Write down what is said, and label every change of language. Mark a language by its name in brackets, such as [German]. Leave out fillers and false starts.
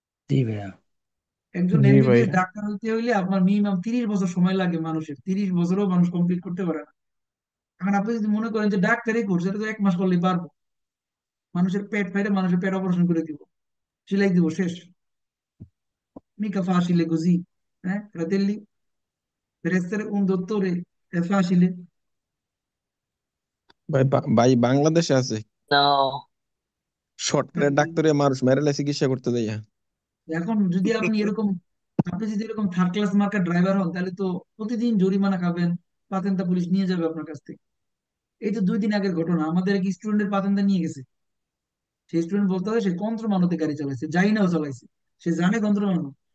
[Bangla] জি ভাইয়া। একজন জি ভাই। এমবিবিএস ডাক্তার হইতে হইলে আপনার মিনিমাম 30 বছর সময় লাগে, মানুষের 30 বছরও মানুষ কমপ্লিট করতে পারে না। এখন আপনি যদি মনে করেন যে ডাক্তারই করছে, এটা তো 1 মাস করলেই পারবো, মানুষের পেট ফাইটে মানুষের পেট অপারেশন করে দিব, সেলাই দিব, শেষ। [Italian] mica facile così, fratelli, per essere un dottore è facile? [Bangla] ভাই ভাই বাংলাদেশে আছে [Italian] No, [Bangla] শর্টকাটের ডাক্তারে মানুষ মেরেলে চিকিৎসা করতে যাই। এখন যদি আপনি যদি এরকম থার্ড ক্লাস মার্কার ড্রাইভার হন, তাহলে তো প্রতিদিন জরিমানা খাবেন, পাতেন্তা পুলিশ নিয়ে যাবে আপনার কাছ থেকে। এই তো 2 দিন আগের ঘটনা, আমাদের এক স্টুডেন্টের পাতেন্তা নিয়ে গেছে। সেই স্টুডেন্ট বলতে হবে সে কন্ত্রমানতে গাড়ি চালাইছে, যাই নাও চালাইছে, সে জানে কন্ত্রমানো।